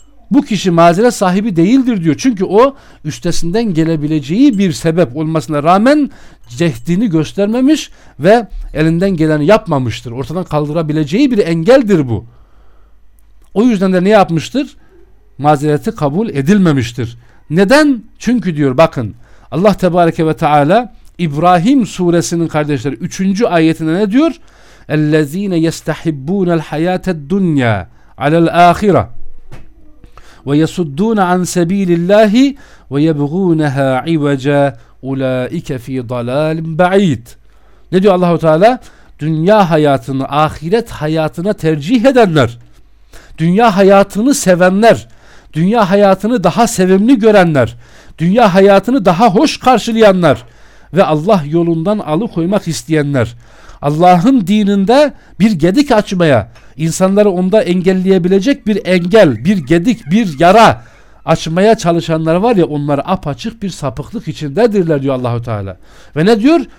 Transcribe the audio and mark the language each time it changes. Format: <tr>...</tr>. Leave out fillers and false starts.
<tr>bu kişi mazeret sahibi değildir diyor. Çünkü o üstesinden gelebileceği bir sebep olmasına rağmen cehdini göstermemiş ve elinden geleni yapmamıştır. Ortadan kaldırabileceği bir engeldir bu. O yüzden de ne yapmıştır? Mazereti kabul edilmemiştir. Neden? Çünkü diyor bakın Allah Tebareke ve Teala İbrahim suresinin kardeşleri 3. ayetinde ne diyor?</tr> <ar>اَلَّذ۪ينَ يَسْتَحِبُّونَ الْحَيَاةَ الدُّنْيَا عَلَى الْآخِرَةِ وَيَسُدُّونَ عَنْ سَب۪يلِ اللّٰهِ وَيَبْغُونَهَا عِوَجَا اُولَٰئِكَ ف۪ي ضَلَالٍ بَع۪يدٍ</ar> <tr>Ne diyor Allah-u Teala? Dünya hayatını, ahiret hayatına tercih edenler, dünya hayatını sevenler, dünya hayatını daha sevimli görenler, dünya hayatını daha hoş karşılayanlar ve Allah yolundan alıkoymak isteyenler, Allah'ın dininde bir gedik açmaya, insanları onda engelleyebilecek bir engel, bir gedik, bir yara açmaya çalışanlar var ya, onlar apaçık bir sapıklık içindedirler diyor Allah-u Teala. Ve ne diyor?</tr>